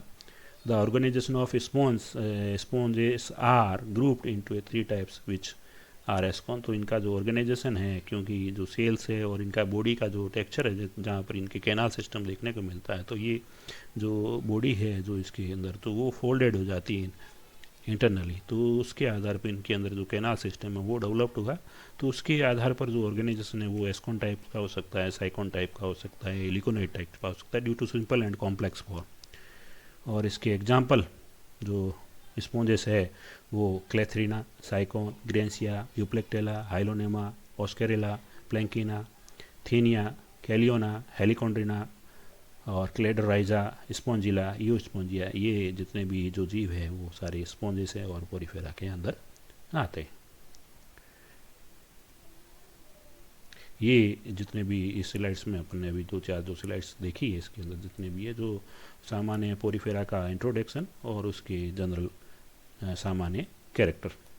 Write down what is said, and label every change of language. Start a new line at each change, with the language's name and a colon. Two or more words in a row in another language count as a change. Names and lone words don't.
English: The organization of sponges are grouped into a 3 types which are Ascon,
Hindi: तो इनका जो ऑर्गेनाइजेशन है, क्योंकि जो सेल्स है और इनका बॉडी का जो टेक्सचर है जहाँ पर इनके
English: canal system
Hindi: देखने को मिलता है, तो ये जो बॉडी है जो इसके अंदर तो वो फोल्डेड हो जाती है इंटरनली, तो उसके आधार पर इनके अंदर जो
English: canal system
Hindi: है वो डेवलप्ड होगा। तो उसके आधार पर जो ऑर्गेनाइजेशन है वो एस्कॉन टाइप का हो सकता है, साइकॉन टाइप का हो सकता है, लिकोनाइड टाइप का हो सकता है,
English: due to simple and complex form.
Hindi: और इसके एग्जाम्पल जो स्पॉन्जेस है वो क्लेथरीना, साइकोन, ग्रेंसिया, यूप्लेक्टेला, हाइलोनेमा, ऑस्केरेला, प्लैंकिना, थीनिया, कैलियोना, हेलिकॉन्ड्रिना और क्लेडराइजा, स्पॉन्जिला, यू स्पॉन्जिया, ये जितने भी जो जीव है वो सारे स्पॉन्जेस है और पोरीफेरा के अंदर आते हैं। ये जितने भी इस स्लाइड्स में अपन ने अभी 2-4 जो स्लाइड्स देखी है, इसके अंदर जितने भी है जो सामान्य पोरीफेरा का इंट्रोडक्शन और उसके जनरल सामान्य कैरेक्टर।